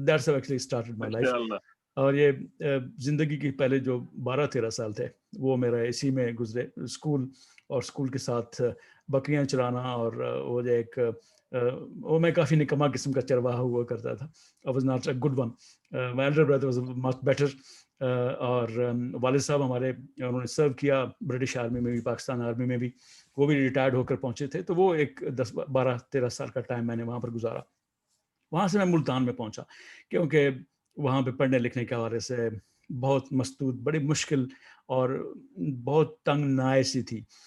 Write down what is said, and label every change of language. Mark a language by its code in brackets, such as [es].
[en] That's how actually started my life. [ur] اور یہ زندگی کے پہلے جو 12-13 سال تھے وہ میرا اسی میں گزرے، اسکول اور اسکول کے ساتھ بکریاں چرانا. اور وہ جو ایک وہ میں کافی نکما قسم کا چرواہا ہوا کرتا تھا. [en] I was not a good one. My elder brother was much better. [ur] اور والد صاحب ہمارے انہوں نے سرو کیا برٹش آرمی میں بھی، پاکستان آرمی میں بھی، وہ بھی ریٹائرڈ ہو کر پہنچے تھے. تو وہ ایک 12-13 سال کا ٹائم میں نے وہاں پر گزارا. وہاں سے میں ملتان میں پہنچا کیونکہ وہاں پہ پڑھنے لکھنے کے حوالے سے بہت مسدود، بڑی مشکل اور بہت تنگ نائے سی تھی.